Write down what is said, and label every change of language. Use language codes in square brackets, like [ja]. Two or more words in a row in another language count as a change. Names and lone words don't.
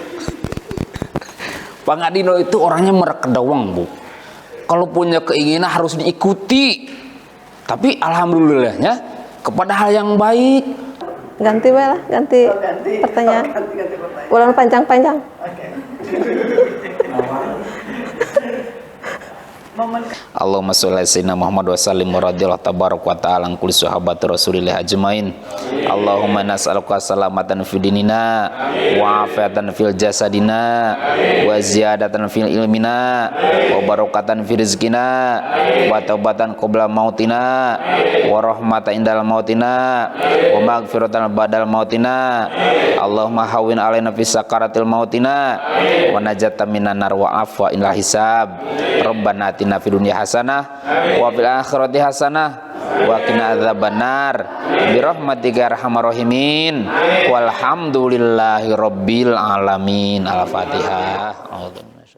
[id] Bang Adino itu orangnya mereka doang, Bu. Kalau punya keinginan harus diikuti. Tapi alhamdulillahnya kepada hal yang baik. Ganti lah, ganti pertanyaan. Ulang panjang-panjang. [ar] اللهم صل على سيدنا محمد وسلم ورضي الله تبارك وتعالى عن كل صحابة رسول الله أجمعين. اللهم نسألك سلامة في ديننا وعافية في جسدنا وزيادة في علمنا وبركة في رزقنا وتوبة قبل موتنا ورحمة عند موتنا ومغفرة بعد موتنا. اللهم هون علينا في سكرات موتنا ونجاة من النار وعفوا عن الحساب. ربنا آتنا في الدنيا حسنة وفي الآخرة حسنة وقنا عذاب النار برحمتك أرحم الراحمين والحمد لله رب العالمين. الفاتحة.